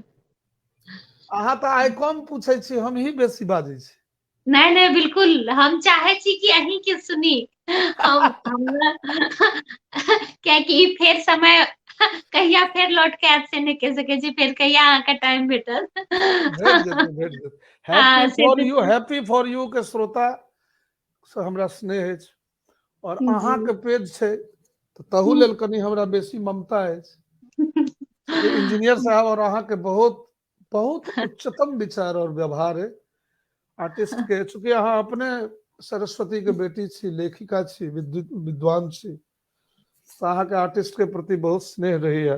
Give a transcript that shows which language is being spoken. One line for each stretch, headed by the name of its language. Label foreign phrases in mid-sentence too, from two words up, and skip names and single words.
Maithili: अहाँ तऽ आइ कम पूछे छी, हम ही बेसी बाजै छी। नहीं नहीं बिल्कुल, हम चाहे छी कि अहीं के सुनी। हम हमरा क्या कि फेर समय कहिया फेर लौट के आयत से नहीं कह सके छी, फेर कहिया अहाँ के टाइम भेटत। भेट जेतै भेट जेतै। हैप्पी हाँ से फॉर तो यू, हैप्पी फॉर यू के श्रोता से हमरा स्नेह अछि। और जी। अहाँ के पेज छै तऽ तहू लेल कनी हमरा बेसी ममता अछि। चूँकि इंजीनियर साहब और अहाँ के बहुत बहुत उच्चतम विचार और व्यवहार है आर्टिस्ट के। चूँकि अहाँ अपने सरस्वती के बेटी छी, लेखिका छी, विद्वान छी, तऽ अहाँ के आर्टिस्ट के प्रति बहुत स्नेह रहैया।